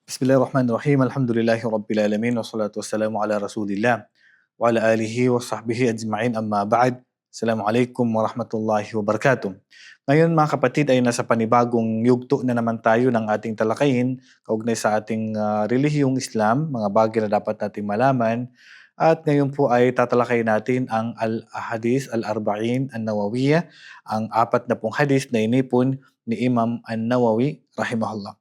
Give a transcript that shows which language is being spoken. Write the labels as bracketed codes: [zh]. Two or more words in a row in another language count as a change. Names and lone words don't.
[ar] بسم الله الرحمن الرحيم. الحمد لله رب العالمين والصلاة والسلام على رسول الله وعلى آله وصحبه أجمعين أما بعد. السلام عليكم ورحمة الله وبركاته. [tl] Ngayon mga kapatid ay nasa panibagong yugto na naman tayo ng ating talakayin kaugnay sa ating relihiyong Islam, mga bagay na dapat nating malaman. At ngayon po ay tatalakayin natin ang Al-Ahadith Al-Arba'in An-Nawawiyah, ang 40 hadith na inipon ni Imam An-Nawawi rahimahullah.